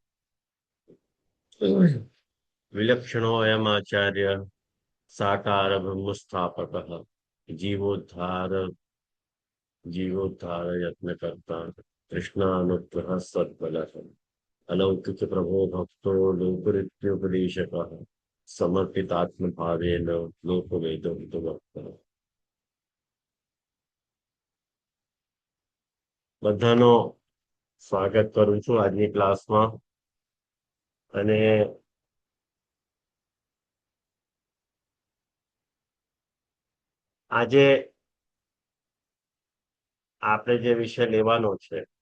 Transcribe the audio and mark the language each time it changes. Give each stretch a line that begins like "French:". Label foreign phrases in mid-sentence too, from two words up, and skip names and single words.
Sanskrit: विलक्षणोऽयमाचार्य साकार ब्रह्मस्थापकः जीवोद्धार जीवोद्धार यत्नकर्ता कृष्णानुग्रह सद्बलः अलौकिक प्रभो भक्तो लोकरित्युपदेशकः समर्पितात्मभावेन लोकवेदो भक्तः।
Gujarati: બધાનો સ્વાગત કરું છું આજની ક્લાસમાં અને આજે આપણે જે વિષય લેવાનો છે